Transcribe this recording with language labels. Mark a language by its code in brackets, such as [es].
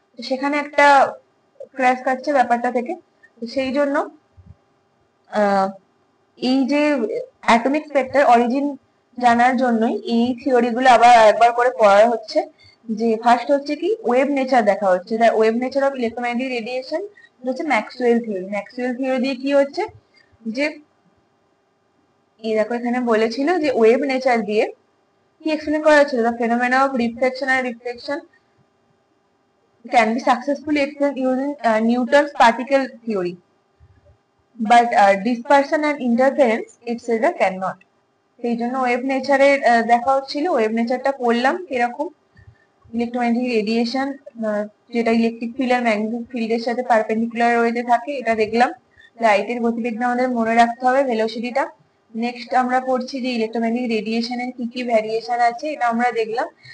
[bn] সেখানে একটা ক্র্যাশ কাটছে ব্যাপারটা থেকে। সেই জন্য এই যে অ্যাটমিক স্পেকট্রার অরিজিন জানার জন্যই এই থিওরি গুলো আবার একবার করে পড়া হচ্ছে। যে ফার্স্ট হচ্ছে কি ওয়েভ নেচার দেখা হচ্ছে, wave nature of electromagnetic radiation হচ্ছে ম্যাক্সওয়েল থিওরি। ম্যাক্সওয়েল থিওরি দিয়ে কি হচ্ছে যে এই দেখো এখানে বলেছিল যে ওয়েভ নেচার দিয়ে কি এক্সপ্লেন করা হচ্ছিল, [en] the phenomena of reflection and reflection can be successfully explained using Newton's particle theory, but dispersion and interference etc. cannot. [bn] সেই জন্য ওয়েভ নেচারের দেখা হচ্ছিল, ওয়েভ নেচারটা পড়লাম এরকম ইলেকট্রোম্যাগনেটিক রেডিয়েশন যেটা ইলেকট্রিক ফিল্ড আর ম্যাগনেটিক ফিল্ডের সাথে পারপেন্ডিকুলার ওয়েতে থাকে, এটা দেখলাম। লাইটের গতিবেগটা আমাদের মনে রাখতে হবে, ভেলোসিটিটা। নেক্সট আমরা পড়ছি যে ইলেকট্রোম্যাগনেটিক রেডিয়েশনের কি কি ভ্যারিয়েশন আছে, এটা আমরা দেখলাম।